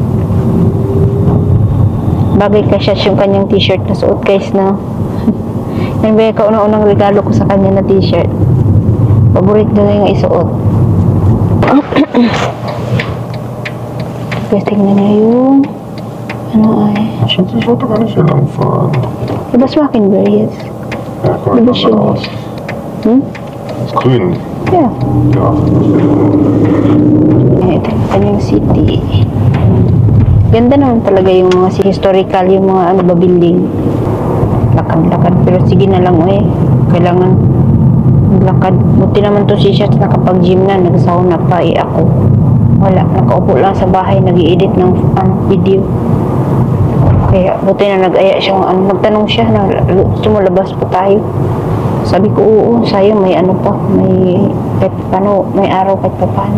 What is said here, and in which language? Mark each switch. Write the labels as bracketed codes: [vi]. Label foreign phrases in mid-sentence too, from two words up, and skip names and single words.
[tl] Bagay ka siya yung kanyang t-shirt na suot guys na. Yan ba yung kauna-unang regalo ko sa kanya na t-shirt. Paborito na yung isuot. Guys, tingnan niya yung [de] Ich wollte gar nicht so lang fahren. Was machen wir jetzt? Ja, komm, ich mach mal aus. Ist grün. Yeah. Ja. [tl] Ito yung kanyang city. Ganda naman talaga yung mga historical, yung mga building. Lakad-lakad. Pero sige na lang kailangan maglakad. Buti naman to si Shots nakapag-gym na, nag-sauna pa ako. Wala, nakaupo lang sa bahay, nag-i-edit ng video. Kaya buti na nag-aya siya, nagtanong siya na gusto mo labas pa tayo. Sabi ko, oo, sayang may may araw kahit pa paano.